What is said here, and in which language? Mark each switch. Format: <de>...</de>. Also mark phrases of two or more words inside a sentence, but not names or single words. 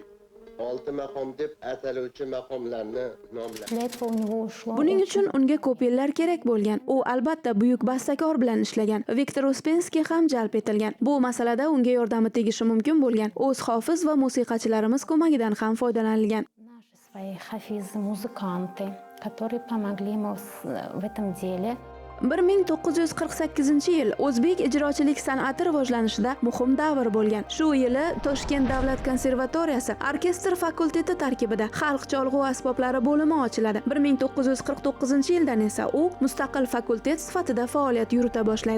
<uz>6 maqom deb ataluvchi maqomlarni nomladi. Buning uchun unga ko'p yillar kerak bo'lgan. U albatta buyuk bastakor bilan ishlagan. Viktor Uspensky ham jalb etilgan. Bu masalada unga yordami tegishi mumkin bo'lgan o'z hofiz va musiqachilarimiz ko'magidan ham foydalanilgan.</uz> <ru>Свои хафизы, музыканты, которые помогли ему в этом деле.</ru> <uz>1948-yil o'zbek ijrochilik san'ati rivojlanishida muhim davr bo'lgan. Shu yili Toshkent davlat konservatoriyasi orkestr fakulteti tarkibida xalq cholg'u asboblari bo'limi ochiladi. 1949-yildan esa u mustaqil fakultet sifatida faoliyat yurita boshlaydi.</uz>